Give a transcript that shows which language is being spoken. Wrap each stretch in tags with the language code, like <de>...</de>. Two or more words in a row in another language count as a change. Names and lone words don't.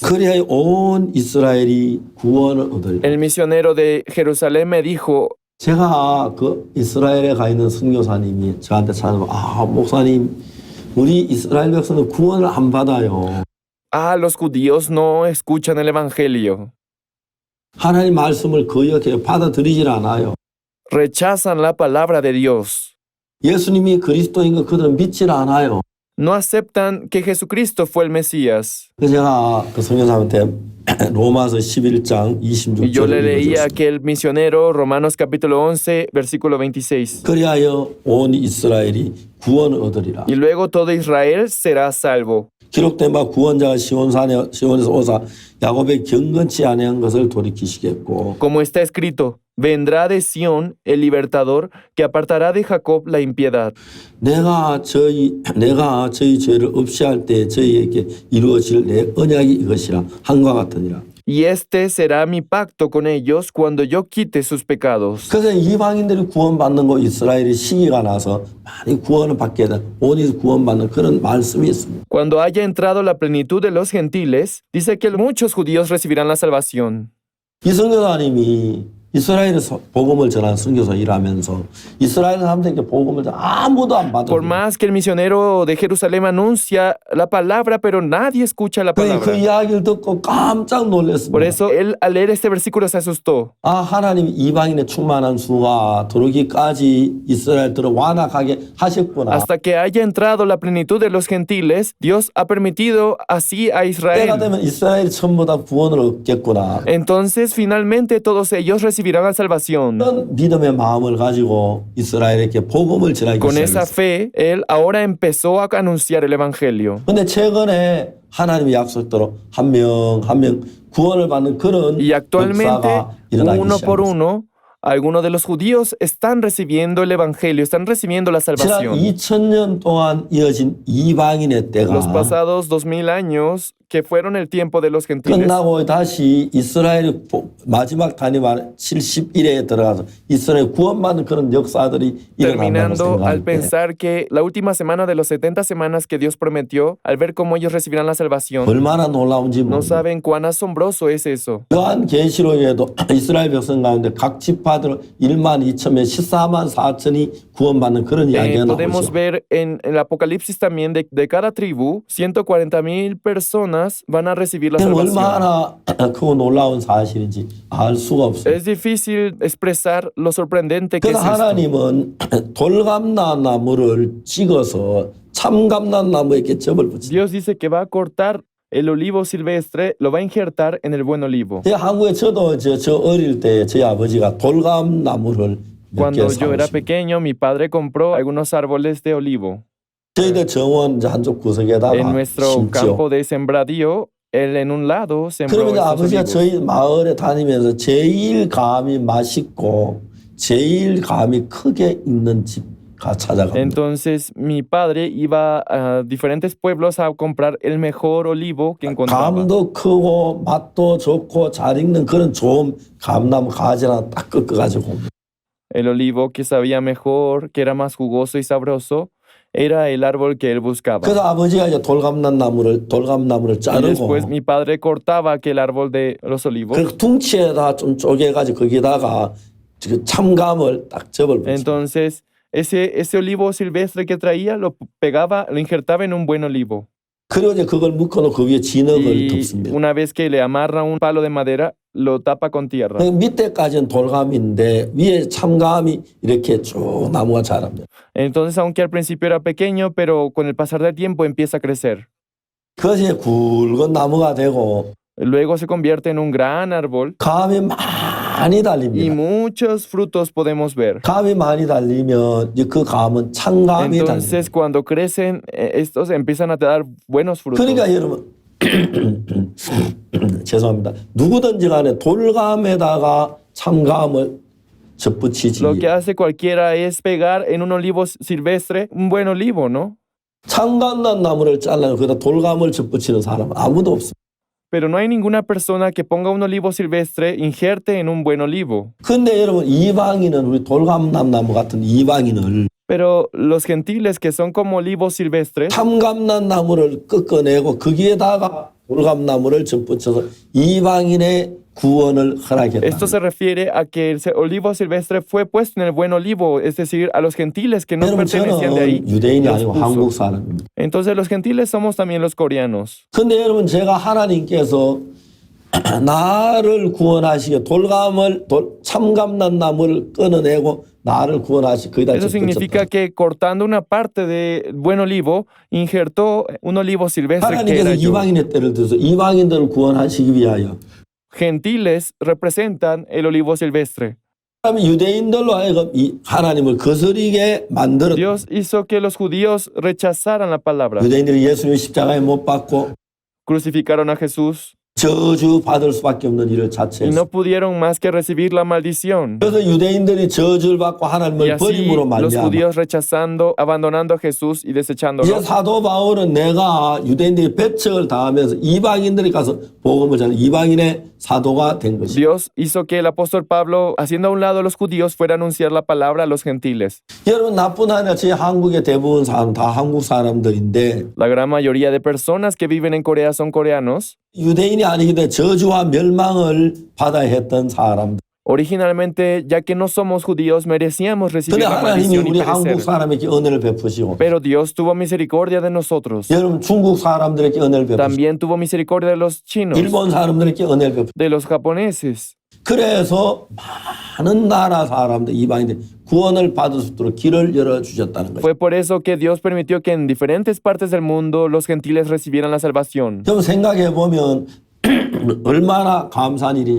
<ko>그래야 온 이스라엘이 구원을 얻을.</ko> <es>El misionero de Jerusalén me dijo,</es> <ko>제가 그 이스라엘에 가 있는 선교사님이 저한테 찾아와 목사님 우리 이스라엘 백성은 구원을 안 받아요.</ko> <es>los judíos no escuchan el evangelio.</es> <ko>하나님 말씀을 거역해요. 받아들이질 않아요.</ko> <es>Rechazan la palabra de Dios.</es> <ko>예수님이 그리스도인 거 그들은 믿질 않아요.</ko> <es>No aceptan que Jesucristo fue el Mesías.</es> <ko>그래서 제가 그 선교사한테 로마서 11장</ko> <es>Y yo le</es> <ko>26절을</ko> <es>leí a</es> <ko>읽어줬어요.</ko> <es>aquel misionero Romanos capítulo 11, versículo 26.</es> <ko>그리하여 온 이스라엘이 구원을 얻으리라.</ko> <es>Y luego todo Israel será salvo.</es> <ko>기록된 바 구원자가 시온에서 오사 야곱의 경건치 아니한 것을 돌이키시겠고</ko> <es>Como está escrito, Vendrá de Sión el libertador que apartará de Jacob la impiedad.</es> <ko>내가 저희 죄를 없이 할 때 저희에게 이루어질 내 언약이 이것이라 한과 같으니라.</ko> <es>Y este será mi pacto con ellos cuando yo quite sus pecados.</es> <ko>그래서 이방인들이 구원받는 거 이스라엘이 시기가 나서 많이 구원을 받게 된 온이 구원받는 그런 말씀이 있습니다.</ko> <es>Cuando haya entrado la plenitud de los gentiles, dice que muchos judíos recibirán la salvación.</es> <ko>이 선교사님이 이스라엘에서 복음을 전하는 선교사 일하면서 이스라엘 사람들에게 복음을 아무도 안</ko> <es>Por</es> <ko>받아요.</ko> <es>más que el misionero de Jerusalén anuncia la palabra, pero nadie escucha la</es> <ko>그</ko> <es>palabra.</es> <ko>이야기를 듣고 깜짝</ko> <es>Por</es> <ko>놀랐습니다.</ko> <es>eso él al leer este versículo se asustó.</es> <ko>아, 하나님이 이방인의 충만한 수가 들어오기까지 이스라엘들을 완악하게 하셨구나.</ko> <es>Hasta que haya entrado la plenitud de los gentiles, Dios ha permitido así a</es> <ko>때가</ko> <es>Israel.</es> <ko>되면 이스라엘이 전부 다 구원을 얻겠구나.</ko> <es>Entonces, finalmente, todos ellos recibirán la salvación.</es> <ko>그런 믿음의 마음을 가지고 이스라엘에게 복음을 전하기</ko> <es>Con esa</es> <ko>시작했어요.</ko> <es>fe, él ahora empezó a anunciar el evangelio.</es> <ko>근데 최근에 하나님의 약속대로 한 명 한 명 구원을 받는 그런</ko> <es>Y actualmente,</es> <ko>역사가 일어나기</ko> <es>uno por</es> <ko>시작했어요.</ko> <es>uno, algunos de los judíos están recibiendo el evangelio, están recibiendo la</es> <ko>지난</ko> <es>salvación.</es> <ko>2000년 동안 이어진 이방인의 때가</ko> <es>Los pasados 2000 años, que fueron el tiempo de los gentiles,</es> <ko>끝나고 다시 이스라엘이 마지막 단위만 71회에 들어가서 이스라엘 구원받는 그런 역사들이 일어난다고</ko> <es>terminando al</es> <ko>생각할 때</ko> <es>pensar que la última semana de los 70 semanas que Dios prometió, al ver cómo ellos recibirán la salvación,</es> <ko>얼마나 놀라운지</ko> <es>no</es> <ko>모릅니다.</ko> <es>saben cuán asombroso es eso.</es> <ko>요한 계시록에도 이스라엘 백성 가운데 각 지파들 1만 2천명 14만 4천이 구원받는 그런 이야기가</ko> <es>Podemos</es> <ko>나오죠.</ko> <es>ver en el Apocalipsis también de cada tribu, 140,000 personas van a recibir la salvación.</es> <ko>얼마나 크고 놀라운 사실인지 알 수가 없어요.</ko> <es>Es difícil expresar lo sorprendente que es</es> <ko>그래서</ko> <es>esto.</es> <ko>하나님은 돌감나무를 찍어서 참감나무에게 접을 붙이죠.</ko> <es>Dios dice que va a cortar el olivo silvestre, lo va a injertar en el buen olivo.</es> <ko>한국에 저도 저 어릴 때 저희 아버지가 돌감나무를 몇 개</ko> <es>Cuando yo era</es> <ko>사오시고</ko> <es>pequeño, mi padre compró algunos árboles de olivo.</es> <ko>저희들 정원 이제 한쪽 구석에다가</ko> <es>En nuestro</es> <ko>심지어</ko> <es>campo de sembradío, él en un lado sembró</es> <ko>그러면</ko> <es>estos</es> <ko>아버지가</ko> <es>olivos.</es> <ko>저희 마을에 다니면서 제일 감이 맛있고 제일 감이 크게 있는 집 찾아갑니다.</ko> <es>Entonces mi padre iba a diferentes pueblos a comprar el mejor olivo que encontraba.</es> <ko>감도 크고 맛도 좋고 잘 익는 그런 좋은 감나무 가지 하나 딱 꺾어가지고 옵니다.</ko> <es>El olivo que sabía mejor, que era más jugoso y sabroso, era el árbol que él buscaba.</es> <ko>그래서 아버지가 이제 돌감나무를</ko> <es>Y</es> <ko>자르고</ko> <es>después mi padre cortaba aquel árbol de los olivos.</es> <ko>그 둥치에다 좀 쪼개가지고 거기다가 그 참감을 딱 접을 붙여.</ko> <es>Entonces ese olivo silvestre que traía lo pegaba, lo injertaba en un buen olivo.</es> <ko>그리고 이제 그걸 묶어놓고 그 위에 진흙을</ko> <es>Y</es> <ko>덮습니다.</ko> <es>una vez que le amarra un palo de madera, lo tapa con tierra.</es> <ko>그 밑에까지는 돌감인데 위에 참감이 이렇게 쭉 나무가 자랍니다.</ko> <es>Entonces, aunque al principio era pequeño, pero con el pasar del tiempo empieza a crecer.</es> <ko>그것이 굵은 나무가 되고</ko> <es>Luego se convierte en un gran árbol</es> <ko>감이 많이</ko> <es>y</es> <ko>달립니다.</ko> <es>muchos frutos podemos ver.</es> <ko>감이 많이 달리면 이제 그 감은 참감이 달립니다.</ko> <es>Entonces, cuando crecen, estos empiezan a dar buenos frutos.</es> <ko>그러니까 여러분 죄송합니다. 누구든지 간에 돌감에다가 참감을 접붙이지.</ko> <es>Lo que hace cualquiera es pegar en un olivo silvestre un buen olivo, ¿no?</es> <ko>참감난 나무를 잘라서 거기다 돌감을 접붙이는 사람은 아무도 없습니다.</ko> <es>Pero no hay ninguna persona que ponga un olivo silvestre, injerte en un buen olivo.</es> <ko>근데 여러분 이방인은 우리 돌감나무 같은 이방인을</ko> <es>Pero los gentiles que son como olivos silvestres,</es> <ko>참감난 나무를 꺾어내고 거기에다가 돌감나무를 접붙여서 이방인의 구원을 허락했다.</ko> <es>esto se refiere a que el olivo silvestre fue puesto en el buen olivo, es decir, a los gentiles que no</es> <ko>여러분</ko> <es>pertenecían de ahí.</es> <ko>저는 유대인이</ko> <es>los</es> <ko>아니고</ko> <es>puso.</es> <ko>한국 사람입니다.</ko> <es>Entonces los gentiles somos también los coreanos.</es> <ko>근데 여러분 제가 하나님께서 나를 구원하시게 참감난 나무를 끊어내고 나를 구원하시 거기다</ko> <es>Eso significa</es> <ko>접붙였다.</ko> <es>que cortando una parte del buen olivo, injertó un olivo silvestre que</es> <ko>하나님께서</ko> <es>era yo.</es> <ko>이방인의 때를 들어서 이방인들을 구원하시기 위하여</ko> <es>Gentiles representan el olivo silvestre.</es> <ko>그다음에 유대인들로 하여금 이 하나님을 거스리게 만들었다.</ko> <es>Dios hizo que los judíos rechazaran la palabra.</es> <ko>유대인들이 예수님 십자가에 못 박고</ko> <es>Crucificaron a Jesús.</es> <ko>저주받을 수밖에 없는 일을</ko> <es>y</es> <ko>자체했어요.</ko> <es>no pudieron más que recibir la maldición.</es> <ko>그래서 유대인들이 저주를 받고</ko> <es>Y</es> <ko>하나님을</ko> <es>así</es> <ko>버림으로</ko> <es>los</es> <ko>말미암아</ko> <es>judíos rechazando, abandonando a Jesús y</es> <ko>이제</ko> <es>desechándolo.</es> <ko>사도 바울은 내가 유대인들이 배척을 당하면서 이방인들이 가서 복음을 전하는 이방인의 사도가 된 것이죠.</ko> <es>Dios hizo que el apóstol Pablo, haciendo a un lado a los judíos, fuera a anunciar la palabra a los gentiles.</es> <ko>여러분 나뿐 아니라 제 한국의 대부분 사람 다 한국 사람들인데</ko> <es>La gran mayoría de personas que viven en Corea son coreanos.</es> <ko>유대인이 아니기 때문에 저주와 멸망을 받아야 했던 사람들.</ko> <es>Originalmente, ya que no somos judíos, merecíamos recibir</es> <ko>근데</ko> <es>la</es> <ko>하나님이</ko> <es>maldición y</es> <ko>우리 한국</ko> <es>perecer.</es> <ko>사람에게 은혜를 베푸시고</ko> <es>Pero Dios tuvo misericordia de nosotros.</es> <ko>여러분 중국 사람들에게 은혜를 베푸시고</ko> <es>También tuvo misericordia de los chinos,</es> <ko>일본 사람들에게 은혜를 베푸시고</ko> <es>de los japoneses.</es> <ko>그래서 많은 나라 사람들 이방인들 구원을 받을 수 있도록 길을 열어주셨다는 거죠.</ko> <es>Fue por eso que Dios permitió que en diferentes partes del mundo los gentiles recibieran la salvación.</es> <ko>좀 생각해 보면 얼마나 감사한 일이니.</ko>